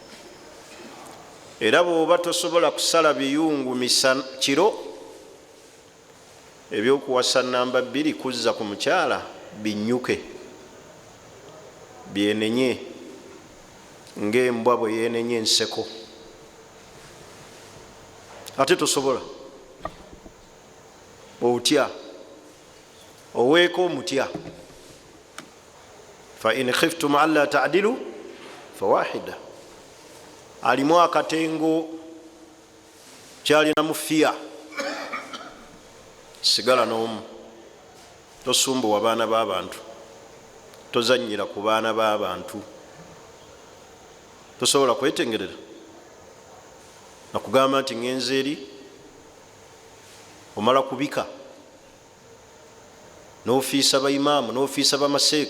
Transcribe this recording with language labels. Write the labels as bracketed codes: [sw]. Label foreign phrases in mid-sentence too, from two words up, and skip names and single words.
[lg] Era bw'oba tosobola kusala biyungu misana kiro, ebyokuwasa namba 2 kuzza ku mukyala binnyuke, byenenye ng'embwa bwe yenenye enseko. Ate tosobola otya, oweeka omutya. [ar] فإن خفتم ألا تعدلوا فواحدة. [lg] Alimu akatengo kyalina mufiya, sigala n'omu. Tosumbuwa baana b'abantu, tozannyira ku baana b'abantu. Tosobola kwetengerera nakugamba nti ngenze eri, omala kubika n'ofiisa bayimaamu n'ofiisa bamaseeka.